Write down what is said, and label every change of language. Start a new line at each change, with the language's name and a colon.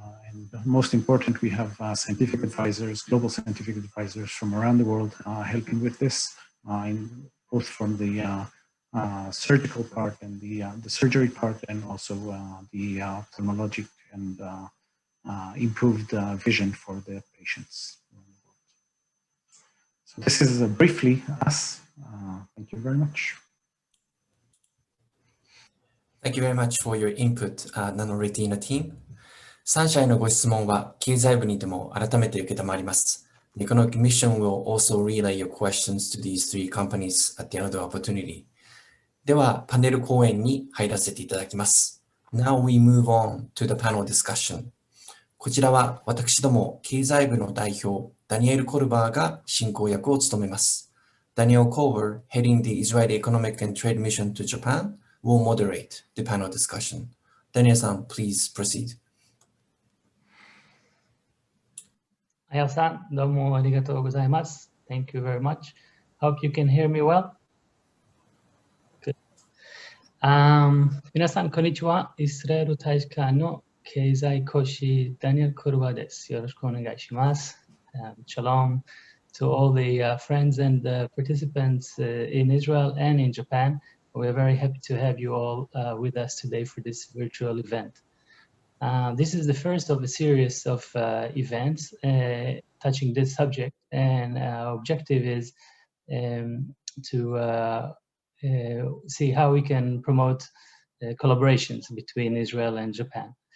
English: And most important, we have scientific advisors, global scientific advisors from around the world helping with this, both from the surgical part and the surgery part, and also the ophthalmologic and improved vision for the patients around the world. So this is briefly us. Thank you very much. Thank you very much for your input, Nano-Retina team.
Japanese: 3社へのご質問は経済部にても改めて受けたまわります。
English: The Economic Commission will also relay your questions to these 3 companies at the end of the opportunity.
Japanese: では、パネル講演に入らせていただきます。
English: Now we move on to the panel discussion.
Japanese: こちらは私ども経済部の代表、ダニエル・コルバーが進行役を務めます。
English: Daniel Culver, heading the Israeli Economic and Trade Mission to Japan, will moderate the panel discussion. Daniel-san, please proceed.
Japanese: あやさん、どうもありがとうございます。
English: Thank you very much. Hope you can hear me well. Good.
Japanese: 皆さん、こんにちは。イスラエル大使館の経済講師、ダニエル・コルバです。よろしくお願いします。
English: Shalom to all the friends and participants in Israel and in Japan. We're very happy to have you all with us today for this virtual event. This is the first of a series of events touching this subject, and our objective is to see how we can promote collaborations between Israel and Japan.